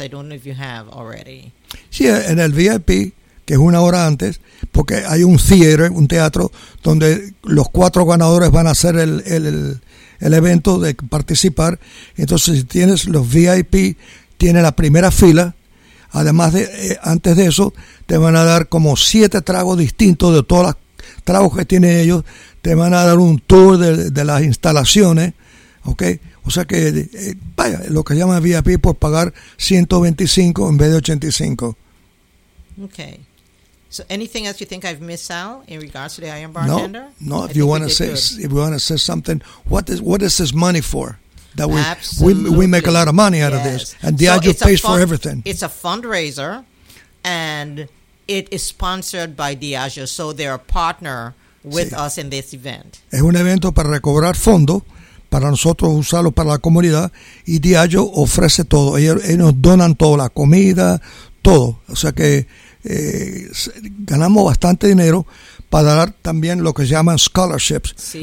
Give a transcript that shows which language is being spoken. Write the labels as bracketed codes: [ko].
[en] I don't know if you have already. [es] Sí, en el VIP, que es una hora antes, porque hay un theater, un teatro, donde los cuatro ganadores van a hacer el evento de participar. Entonces, si tienes los VIP, tienes la primera fila. Además, antes de eso, te van a dar como 7 tragos distintos de todos los tragos que tienen ellos. Te van a dar un tour de las instalaciones, ¿ok? O sea que, vaya, lo que llaman VIP por pagar 125 en vez de 85. [en] Okay. So anything else you think I've missed out in regards to the Iron Bartender? No. If you want to say something, what is this money for? That we make a lot of money out of this, and Diageo pays for everything. It's a fundraiser, and it is sponsored by Diageo, so they're a partner with us in this event. [es] Es un evento para recobrar fondos para nosotros usarlo para la comunidad, y Diageo ofrece todo. Ellos nos donan toda la comida. Todo. O sea que ganamos bastante dinero para dar también lo que se llaman scholarships